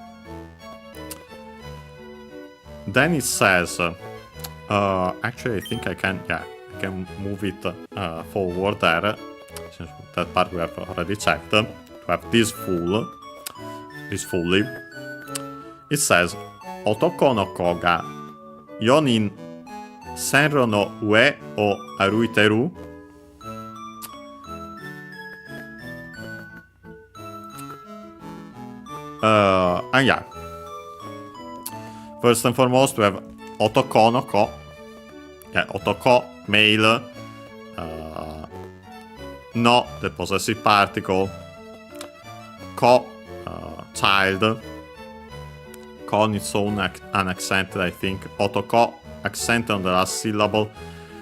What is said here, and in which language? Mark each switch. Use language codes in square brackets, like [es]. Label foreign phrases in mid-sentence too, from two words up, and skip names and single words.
[en] Then it says, actually I think I can move it forward there, since that part we have already checked. We have this fully. It says, [ja] 男の子が四人線路の上を歩いてる. [en] And yeah, first and foremost we have [ja] 男の子. [en] Yeah, otoko, male. No, the possessive particle. Ko, child. Ko on its own unaccented, I think. Otoko, accent on the last syllable.